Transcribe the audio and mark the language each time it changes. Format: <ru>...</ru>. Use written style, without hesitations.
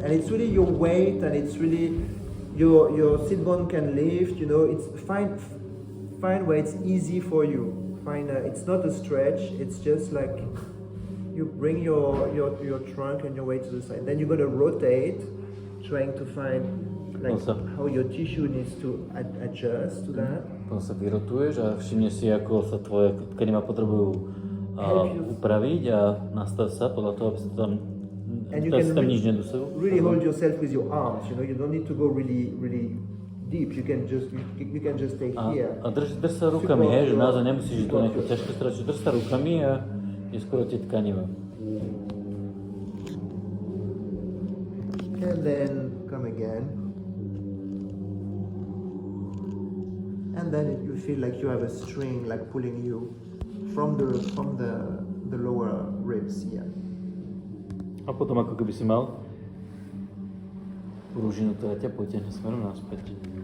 <en>And it's really your weight, and it's really your sit bone can lift, you know, it's find where it's easy for you. It's not a stretch, it's just like you bring your trunk and your weight to the side. Then you're going to rotate, trying to find how your tissue needs to adjust to that.</en> <sk>Potom sa vyrotuješ a všimneš si, ako sa tvoje tkanivá potrebujú upraviť a nastav sa podľa toho, aby sa tam nič nedusilo.</sk> <en>Really hold yourself with your arms, you know, you don't need to go really deep, you can just stay here.</en> <sk>A drž sa rukami, hej, že naozaj nemusíš to nejaké ťažké stračiť, drž sa rukami a je skoro tie tkaniva.</sk> <en>And then come again. And then you feel like you have a string like pulling you from the lower ribs here.</en> <sk>A potom ako keby si mal pružinu, ktorá ťa potiahne smerom naspäť.</sk>